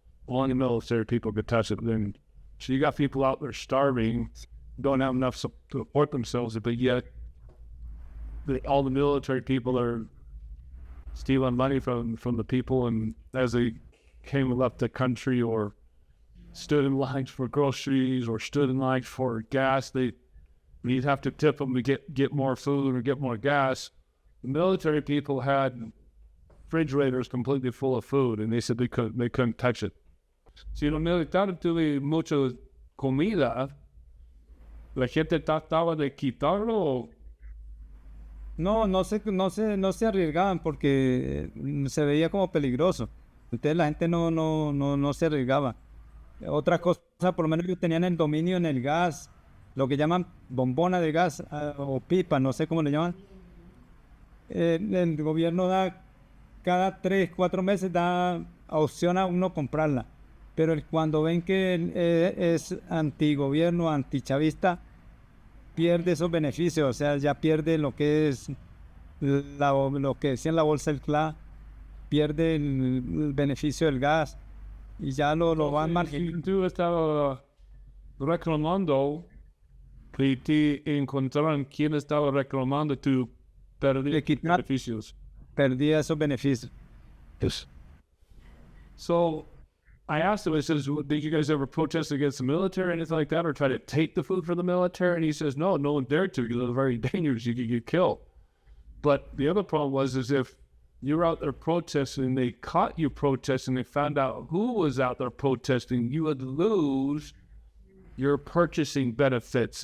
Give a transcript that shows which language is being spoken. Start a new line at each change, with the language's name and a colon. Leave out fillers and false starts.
English: Only the military people could touch it. Then, so you got people out there starving, don't have enough to support themselves, but yet all the military people are stealing money from the people, and as they came and left the country or stood in lines for groceries or stood in lines for gas, you'd have to tip them to get more food or get more gas. The military people had refrigerators completely full of food, and they said they couldn't touch it.
Spanish: Si los militares tuvieron mucha comida, la gente trataba de quitarlo. No se arriesgaban porque se veía como peligroso. Entonces la gente no se arriesgaba. Otra cosa, por lo menos ellos tenían el dominio en el gas, lo que llaman bombona de gas o pipa, no sé cómo le llaman. El gobierno da cada 3, 4 meses da opción a uno comprarla, pero cuando ven que es antigobierno, antichavista, pierde esos beneficios, o sea, ya pierde lo que es lo que decía en la bolsa del CLA, pierde el beneficio del gas y ya lo van marginando. Tú estabas reclamando y te encontraron quién estaba reclamando tu beneficios. Perdía esos beneficios.
English: Yes. So I asked him, I says, did you guys ever protest against the military or anything like that, or try to take the food from the military? And he says, no one dared to. You're very dangerous. You could get killed. But the other problem was if you were out there protesting, they caught you protesting, they found out who was out there protesting, you would lose your purchasing benefits.